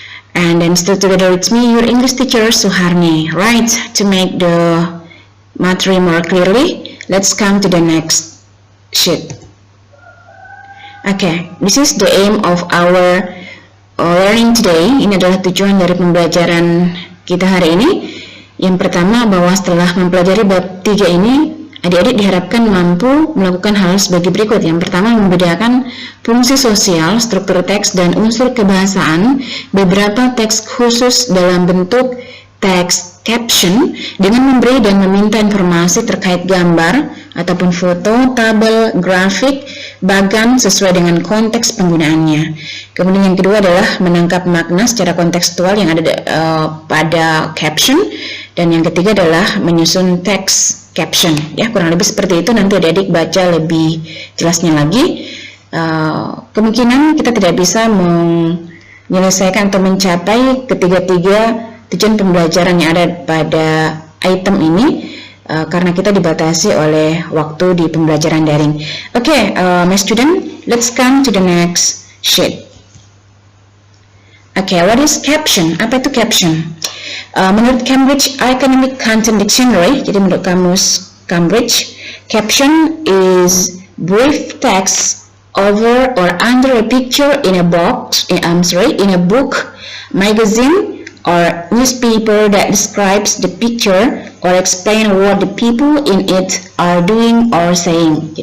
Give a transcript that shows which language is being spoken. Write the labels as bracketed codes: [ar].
[en] And then still together with me, your English teacher Suharni. Right, to make the material more clearly, let's come to the next sheet. Okay, this is the aim of our learning today. [id] Ini adalah tujuan dari pembelajaran kita hari ini. Yang pertama, bahwa setelah mempelajari bab 3 ini, adik-adik diharapkan mampu melakukan hal sebagai berikut. Yang pertama, membedakan fungsi sosial, struktur teks, dan unsur kebahasaan beberapa teks khusus dalam bentuk teks caption dengan memberi dan meminta informasi terkait gambar ataupun foto, tabel, grafik, bagan sesuai dengan konteks penggunaannya. Kemudian yang kedua adalah menangkap makna secara kontekstual yang ada pada caption. Dan yang ketiga adalah menyusun teks caption. Ya, kurang lebih seperti itu. Nanti adik-adik baca lebih jelasnya lagi. Kemungkinan kita tidak bisa menyelesaikan atau mencapai ketiga-tiga tujuan pembelajaran yang ada pada item ini karena kita dibatasi oleh waktu di pembelajaran daring. [en] Okay, my student, let's come to the next sheet. Okay, what is caption? [id] Apa itu caption? Menurut Cambridge Academic Content Dictionary, jadi menurut kamus Cambridge, [en] caption is brief text over or under a picture in a in a book, magazine, or newspaper that describes the picture or explain what the people in it are doing or saying.